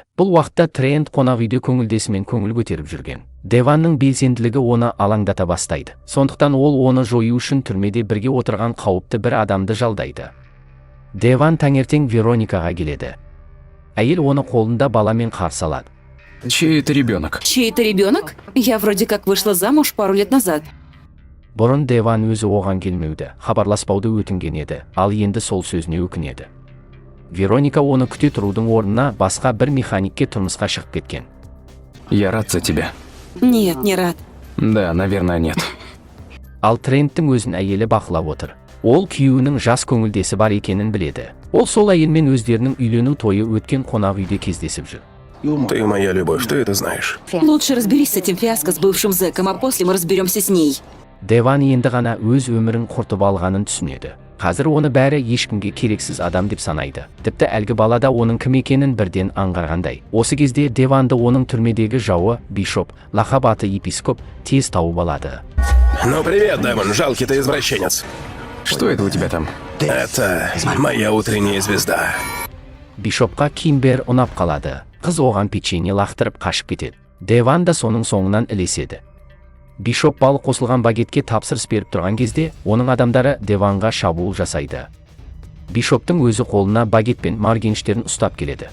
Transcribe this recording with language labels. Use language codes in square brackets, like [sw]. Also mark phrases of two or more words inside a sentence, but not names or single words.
[kk] Бұл уақытта Трент қонақ үйде көңілдесімен көңіл көтеріп жүрген. Деванның белсенділігі оны алаңдата бастайды. Сондықтан ол оны жою үшін түрмеде бірге отырған қауіпті бір адамды жалдайды. Деван таңертең Вероникаға келеді. Әйел оны қолында баламен қарсы алады. [ru] Чей это ребенок? Чей-то ребенок? Я вроде как вышла замуж пару лет назад. [kk] Бұрын Деван өзі оған келмеуді, хабарласпауды өтінген еді, ал енді сол сөзіне өкінеді. Вероника оны күте тұрудың орнына басқа бір механикке тұрмысқа шығып кеткен. [ru] Я рад за тебя. Нет, не рад. Да, наверное, нет. [kk] Ал Тренттің өзін әйелі бақылап отыр. Ол күйеуінің жас көңілдесі бар екенін біледі. Ол сол әйелмен өздерінің үйлену тойы өткен қонақ үйде кездесіп жүр. [ru] Ты моя любовь, ты это знаешь. Лучше разберись с этим фиаско с бывшим зэком, а после мы разберемся с ней. [kk] Деван енді ғана өз өмірін құртып алғанын түсінеді. Қазір оны бәрі ешкімге керексіз адам деп санайды. Тіпті әлгі бала да оның кім екенін бірден аңғарғандай. Осы кезде Деванды оның түрмедегі жауы, Бишоп, лақап аты епископ, тез тауып алады. [ru] Ну привет, Девон, жалкий ты извращенец. Что это у тебя там? Это моя утренняя звезда. [kk] Бишопқа Кимбер ұнап қалады. Қыз оған печенье лақтырып қашып кетеді. Деван да соның соңынан ілеседі. Бишоп балық қосылған багетке тапсырыс беріп тұрған кезде, оның адамдары Деванға шабуыл жасайды. Бишоптың өзі қолына багет пен маргенштерін ұстап келеді.